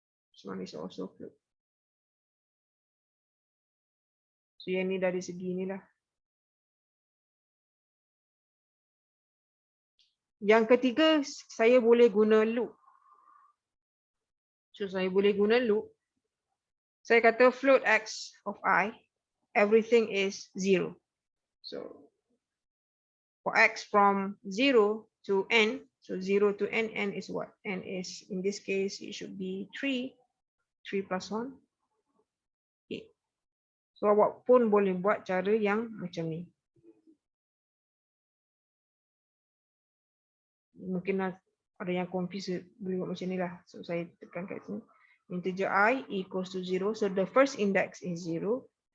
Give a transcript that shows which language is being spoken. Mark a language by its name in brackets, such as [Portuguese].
[English] This one is also float. So [Malay] yang ni dari segi ni lah. Yang ketiga, saya boleh guna loop. [English] So [Malay] saya boleh guna loop. Saya kata [English] float x of I, everything is 0. So for x from 0 to n, So 0 to n is what? N is, in this case, it should be 3. 3 plus 1. Okay. So [Malay] awak pun boleh buat cara yang macam ni. Mungkin ada yang confuse, boleh buat macam ni lah. [English] So [Malay] saya tekan kat sini. [English] Integer I equals to 0. So the first index is 0.